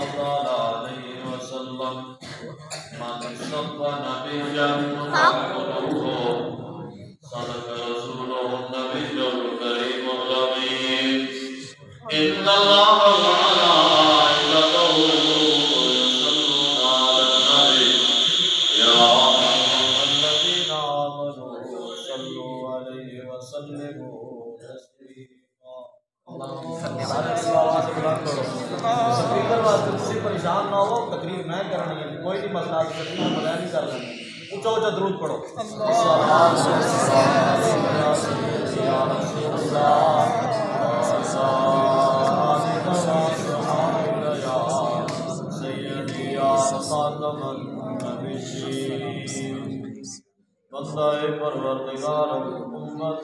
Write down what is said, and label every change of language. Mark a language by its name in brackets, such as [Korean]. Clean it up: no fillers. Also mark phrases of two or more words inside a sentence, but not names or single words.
[Arabic] عليه وسلم من سب نبيا فقده صدق رسوله النبي الكريم الأمين إن الله وملائكته يصلون على النبي يا أيها الذين آمنوا صلوا عليه وسلموا تسليما [Punjabi] سپیکر واسطے تسی پریشان نہ ہو تقریر میں کرنی ہے کوئی نہیں مسئلہ تقریر میں نہیں کر لیں اونچا اونچا درود پڑھو [Arabic] یا رسول اللہ [Urdu] بندہ پروردگار امت